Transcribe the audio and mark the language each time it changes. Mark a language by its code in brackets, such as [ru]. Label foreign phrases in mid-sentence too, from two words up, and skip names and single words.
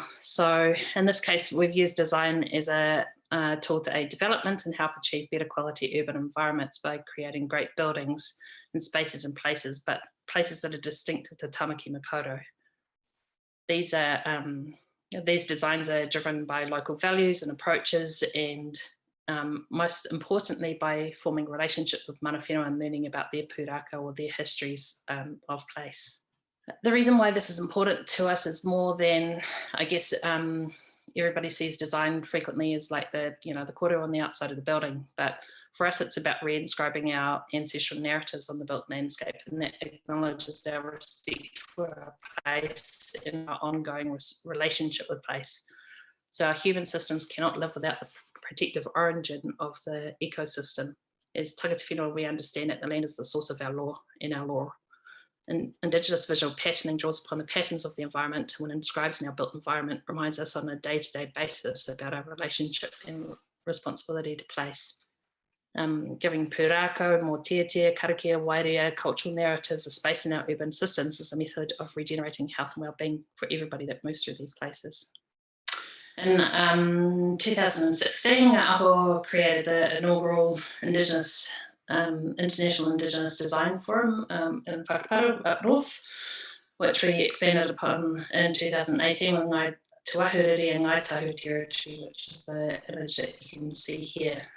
[en] So in this case, we've used design as a tool to aid development and help achieve better quality urban environments by creating great buildings and spaces and places, but places that are distinctive to Tamaki Makaurau. These designs are driven by local values and approaches, and most importantly by forming relationships with [mi] mana whenua [en] and learning about their pūrākau or their histories of place. The reason why this is important to us is more than, I guess, everybody sees design frequently as like the kōrero on the outside of the building, but for us it's about reinscribing our ancestral narratives on the built landscape, and that acknowledges our respect for our place and our ongoing relationship with place. So our human systems cannot live without the protective origin of the ecosystem. As [mi] tangata whenua, [en] we understand that the land is the source of our law and our law. And Indigenous visual patterning draws upon the patterns of the environment, when inscribed in our built environment, reminds us on a day-to-day basis about our relationship and responsibility to place. [mi] Giving pūrākau, mōtiatia, karakia, wairia, [en] cultural narratives a space in our urban systems is a method of regenerating health and wellbeing for everybody that moves through these places. In 2016, Ngā Aho created the inaugural International Indigenous Design Forum in Whakaparu up north, which we expanded upon in 2018 with Ngāi Tuahuriri and Ngāi Tahu territory, which is the image that you can see here.